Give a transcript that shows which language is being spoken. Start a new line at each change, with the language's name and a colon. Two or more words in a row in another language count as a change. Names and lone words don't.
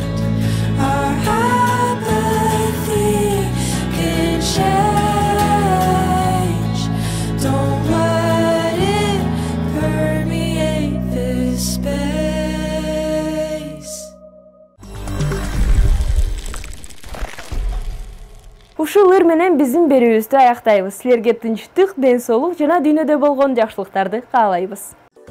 English: Our apathy can change. Don't let it permeate this space.
Kyrgyz: Ушул ыр менен биздин берүүбүздү аяктайбыз. Силерге тынчтык, ден соолук жана дүйнөдө болгон жакшылыктарды каалайбыз.